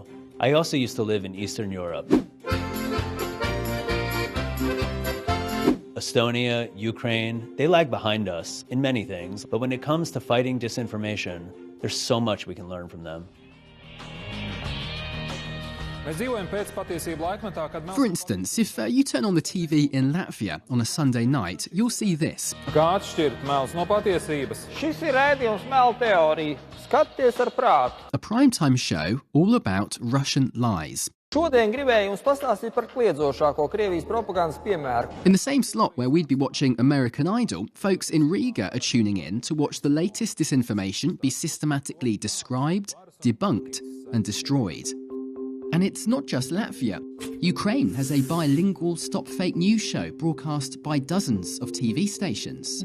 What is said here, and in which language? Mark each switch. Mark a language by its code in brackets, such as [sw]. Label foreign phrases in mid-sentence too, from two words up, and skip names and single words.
[en] I also used to live in Eastern Europe. Estonia, Ukraine, they lag behind us in many things, but when it comes to fighting disinformation, there's so much we can learn from them. For instance, if you turn on the TV in Latvia on a Sunday night, you'll see this. [lv] Šis ir rādījums melu teorija. Skaties ar prātu. [en] A primetime show all about Russian lies. [lv] Šodien gribēju jums pastāstīt par kliedzošāko Krievijas propagandas piemēru. [en] In the same slot where we'd be watching American Idol, folks in Riga are tuning in to watch the latest disinformation be systematically described, debunked, and destroyed. And it's not just Latvia. Ukraine has a bilingual Stop Fake News show broadcast by dozens of TV stations.